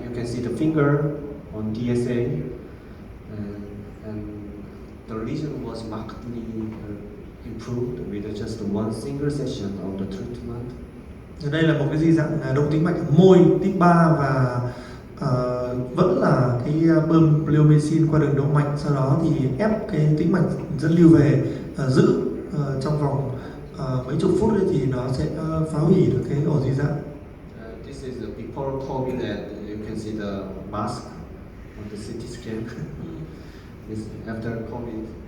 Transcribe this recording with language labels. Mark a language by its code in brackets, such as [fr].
[en] You can see the finger on DSA, and the lesion was markedly improved with just one single session of the treatment. [vi] Đây là một cái dị dạng động tĩnh mạch môi type 3 và vẫn là cái bơm bleomycin qua đường động mạch, sau đó thì ép cái tĩnh mạch dẫn lưu về giữ trong vòng mấy chục phút ấy thì nó sẽ phá hủy được cái ổ dị dạng. [en] This is the before COVID, and you can see the mask on the CT scan. This after COVID.